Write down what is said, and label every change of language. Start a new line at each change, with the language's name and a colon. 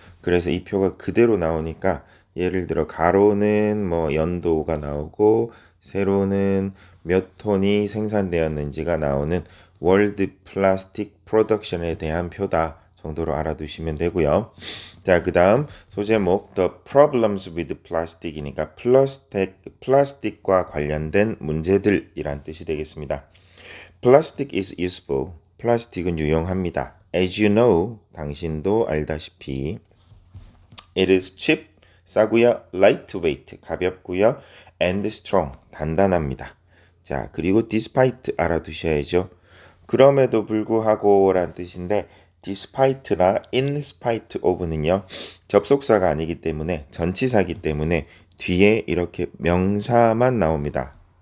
Korean: 그래서 이 표가 그대로 나오니까 예를 들어 가로는 뭐 연도가 나오고 세로는 몇 톤이 생산되었는지가 나오는 월드 플라스틱 프로덕션에 대한 표다 정도로 알아두시면 되고요. 자, 그 다음 소제목
English: The Problems with Plastic
Korean: 이니까 플라스틱과 관련된 문제들이란 뜻이 되겠습니다.
English: Plastic is useful.
Korean: 플라스틱은 유용합니다.
English: As you know,
Korean: 당신도 알다시피
English: It is cheap,
Korean: 싸고요.
English: Lightweight,
Korean: 가볍고요.
English: And strong,
Korean: 단단합니다. 자, 그리고 despite 알아두셔야죠. 그럼에도 불구하고 라는 뜻인데 despite나 in spite of는요. 접속사가 아니기 때문에 전치사기 때문에 뒤에 이렇게 명사만 나옵니다.